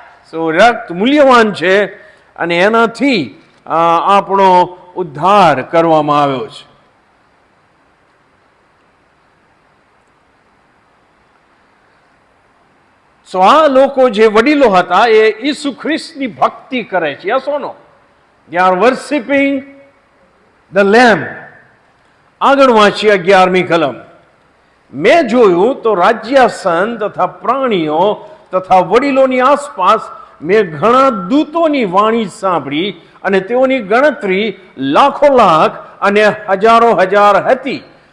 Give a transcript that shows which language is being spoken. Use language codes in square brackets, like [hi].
[gu] સો રક્ત મૂલ્યવાન છે અને એનાથી આપણો ઉદ્ધાર કરવામાં આવ્યો છે. સો આ લોકો જે વડીલો હતા એ ઈસુ ખ્રિસ્તની ભક્તિ કરે છે. [en] Yes or no? They are worshiping the Lamb. [gu] આગળ વાંચીએ 11મી કલમ. મેં જોયું તો રાજ્યાસન તથા પ્રાણીઓ તથા વડીલોની આસપાસ મેં ઘણા દૂતોની વાણી સાંભળી, અને તેઓની ગણતરી લાખો લાખ અને હજારો હજાર હતી.